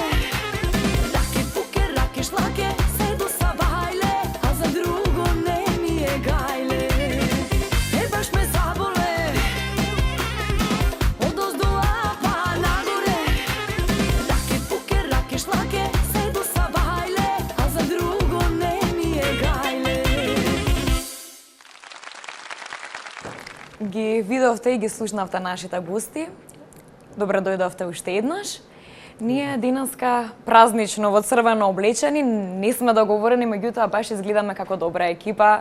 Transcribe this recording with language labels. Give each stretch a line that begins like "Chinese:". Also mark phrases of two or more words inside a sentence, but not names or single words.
Macedonian: Rake puke, rake šlake, sedu sa bajle, a za drugo ne mi je gajle.
Serbian: E baš me zabole, odozdola pa nagore.
Macedonian: Rake puke, rake šlake, sedu sa bajle, a za drugo ne mi je gajle. Ги видовте и ги слушнавте нашите гости. Добре дојдовте уште еднаш. Ние денеска празнично во црвено облечени, не сме договорени, меѓутоа баш изгледаме како добра екипа.